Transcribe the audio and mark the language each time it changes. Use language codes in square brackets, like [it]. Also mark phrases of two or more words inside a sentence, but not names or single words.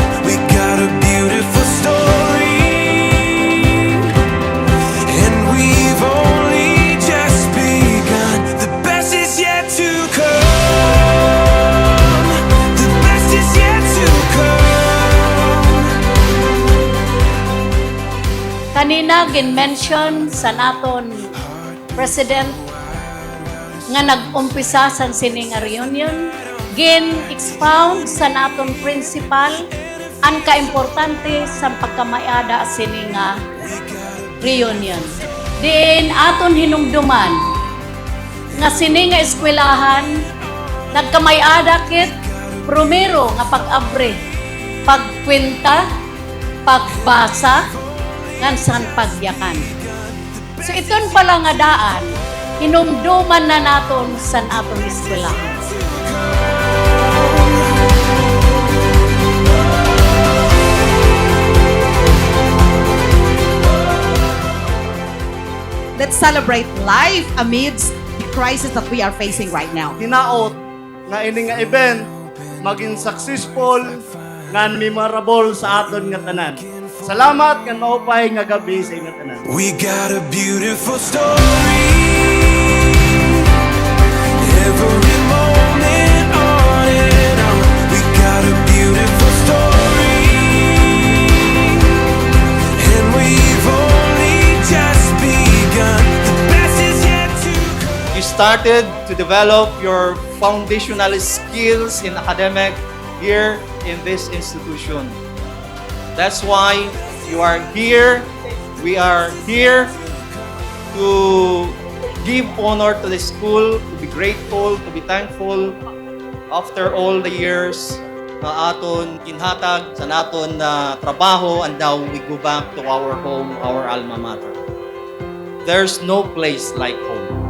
[en] We got a beautiful story. And we've only just begun. The best is yet to come. The best is yet to come. [war] Kanina gin-mention sa naton President nga nag-umpisa sa sini nga reunion, gin-expound sa naton principal ang kaimportante sa pagkamayada sini nga reunion. Diin aton hinumduman nga sini nga eskwelahan nagkamayada kit primero nga pag-abre, pagkwenta, pagbasa, ngan san pagyakan. So iton pala nga daan, hinumduman na naton sa aton eskwelahan. [en] Let's celebrate life amidst the crisis that we are facing right now. [war] Hinaot nga ini nga event maging successful nga memorable sa aton nga tanan. Salamat nga maupay nga gabi sa inyo tanan. [en] We got a beautiful story. Every moment on and on. We got a beautiful story. And we've only just begun. The best is yet to come. You started to develop your foundational skills in academic here in this institution. That's why you are here. We are here to give honor to the school, to be grateful, to be thankful after all the years [war] na aton kinhatag sa naton na trabaho, [en] and now we go back to our home, our alma mater. There's no place like home.